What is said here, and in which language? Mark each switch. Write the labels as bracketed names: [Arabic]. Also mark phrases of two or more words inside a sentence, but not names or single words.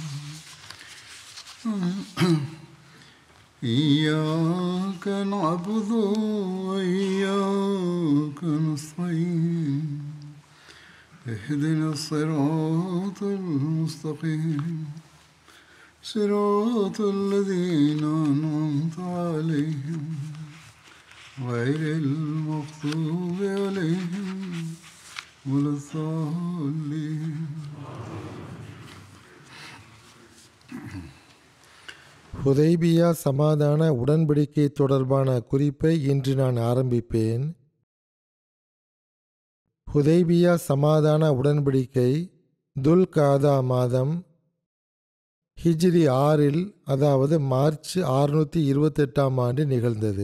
[Arabic] إياك نعبد وإياك نستعين اهدنا الصراط المستقيم صراط الذين أنعمت عليهم غير المغضوب عليهم ولا الضالين. [Tamil] ஹுதைபியா சமாதான உடன்படிக்கை தொடர்பான குறிப்பை இன்று நான் ஆரம்பிப்பேன். ஹுதைபியா சமாதான உடன்படிக்கை துல் காதா மாதம் ஹிஜ்ரி 6 அதாவது மார்ச் 628 ஆண்டு நிகழ்ந்தது.